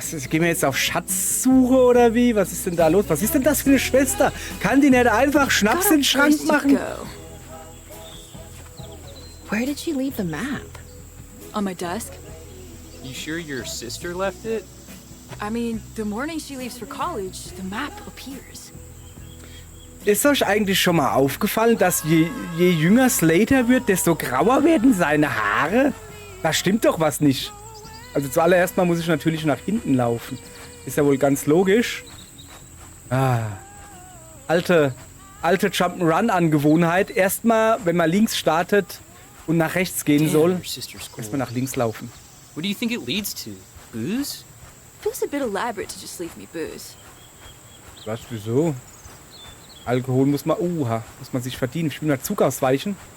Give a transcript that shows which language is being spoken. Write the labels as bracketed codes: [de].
[de] Gehen wir jetzt auf Schatzsuche oder wie? Was ist denn da los? Was ist denn das für eine Schwester? Kann die nicht einfach Schnaps in den Schrank [en] Place to [de] machen? [en] go. Where did she leave the map? On my desk? You sure your sister left it? I mean, the morning she leaves for college, the map appears. [de] Ist euch eigentlich schon mal aufgefallen, dass je jünger Slater wird, desto grauer werden seine Haare? Da stimmt doch was nicht. Also zuallererst mal muss ich natürlich nach hinten laufen. Ist ja wohl ganz logisch. Alte Jump'n'Run-Angewohnheit. Erstmal, wenn man links startet und nach rechts gehen soll, [en] Your sister's cool. [de] erstmal nach links laufen. [en] What do you think it leads to? Booze? Feels a bit elaborate to just leave me booze. [de] Was, wieso? Alkohol muss man sich verdienen. Ich will mal Zug ausweichen.